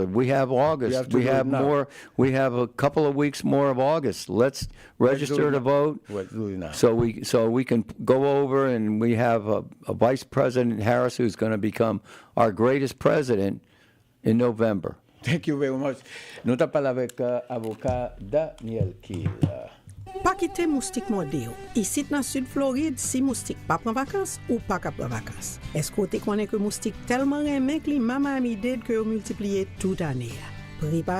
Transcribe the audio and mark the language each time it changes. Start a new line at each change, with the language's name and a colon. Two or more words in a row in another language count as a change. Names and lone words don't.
English: We have August. We have more. We have a couple of weeks more of August. Let's register to vote. So we can go over, and we have a Vice President Harris who's going to become our greatest president in November. Thank you very much.
Haitian Creole: Nou ta pale avec avocat Daniel Kiel. Pa kite moustik morde yo. Isit nan sud Floride, si moustik pa pran vakans ou pa ka pran vakans. Esko te konen ke moustik telman remen kli mama amided ke yo multipliye tout ane ya. Prepare